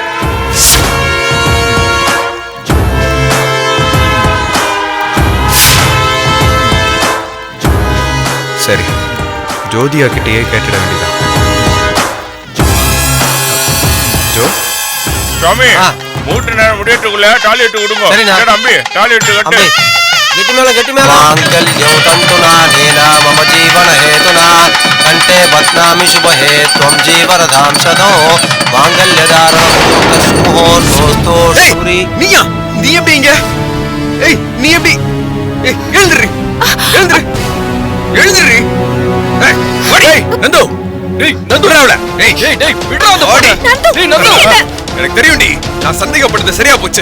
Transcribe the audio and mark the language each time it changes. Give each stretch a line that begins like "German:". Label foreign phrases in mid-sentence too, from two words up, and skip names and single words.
Tamil: சரி, ஜோதியா கிட்டேயே கேட்டுட வேண்டியதான். ஜோ சுவாமி, மூட்டு நேரம் முடியட்டுக்குள்ள டாய்லெட் விடுங்க. சரிண்ணா. தம்பி டாய்லெட் கட்டு.
Sanskrit: గట్టి మేళ గట్టి మేళ మాంగళ్యం తంతునా నేనా మమ జీవన హేతునా కంటే బధ్నామి శుభహే త్వం జీవరధాం సదో మాంగళ్యదారం ముహూర్తోస్తు సూరి.
Tamil: நீயா? நீ எப்படி இங்க? ஏய், நீ எப்படி? ஏய், எழுந்துரு எழுந்துரு எழுந்துரு. ஏய், ஓடி நந்து. டேய் நந்து ராவல. ஏய் டேய் டேய் விடு அந்த ஓடி. டேய் நந்து, எனக்கு தெரியும்டி, நான் சந்தேகப்பட்டது சரியா போச்சு.